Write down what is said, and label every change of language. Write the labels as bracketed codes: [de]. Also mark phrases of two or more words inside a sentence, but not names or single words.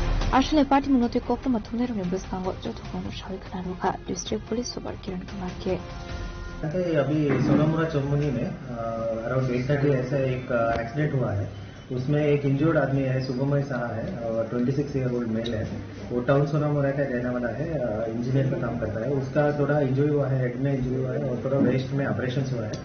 [trp] Ashley Party Munote Koktama Tunerun Bustango Jotokono Sharikana Roka [en] District Police Super [trp] Kiran Kumar के [hi] अभी सोनामुरा चौमुनी में अराउंड 8:30 ऐसा एक एक्सीडेंट हुआ है। उसमें एक इंजर्ड आदमी है, सुगमय साहा है और 26 [en] year old male [hi] है। वो टाउन सोनामुरा का रहने वाला है, इंजीनियर का काम करता है। उसका थोड़ा इंजरी हुआ है, हेड में इंजरी हुआ है और थोड़ा वेस्ट में ऑपरेशन हुआ है।